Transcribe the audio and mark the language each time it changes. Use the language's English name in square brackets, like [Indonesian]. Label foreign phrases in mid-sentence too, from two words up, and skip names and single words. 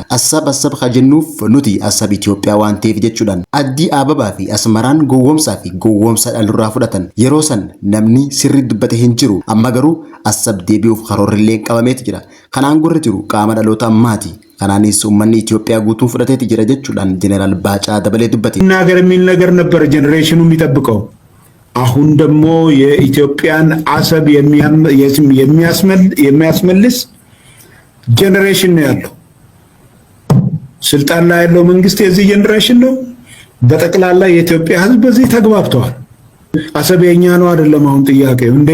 [Oromo] Assab haa jennuuf nuti Assab Itoophiyaa waan ta'eef jechuudhaan Addii Ababaa fi Asmaraan gowwoomsaa fi gowwoomsa dhalurraa fudhatan yeroo san namni sirri dubbate hin jiru amma garuu Assab deebi'uuf karoorrillee qabameeti jira. Kanaan gurra jiru qaama dhaloota ammaati. kanaanis uummanni Itoophiyaa guutuu fudhateeti jira jechuudhaan ጄኔራል ባጫ ደበሌ dubbate [Amharic] ነገር የሚል ነገር ነበር ጄኔሬሽኑ የሚጠብቀው። አሁን ደግሞ የኢትዮጵያን አሰብ የሚያስመልስ ጄኔሬሽን ነው ያለው። ስልጣን ላይ ያለው መንግስት የዚህ ጄኔሬሽን ነው። በጠቅላላ የኢትዮጵያ ህዝብ በዚህ ተግባብተዋል። አሰብ የኛ ነው አይደለም አሁን ጥያቄው እንዴ